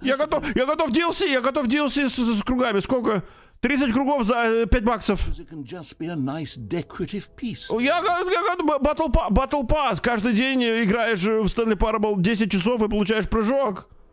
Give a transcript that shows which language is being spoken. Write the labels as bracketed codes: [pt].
[ru] Я готов DLC с кругами. Сколько? 30 кругов за 5 баксов. [en] It can just be a nice decorative piece. [ru] Я Battle Pass. Каждый день играешь в Stanley Parable 10 часов и получаешь прыжок.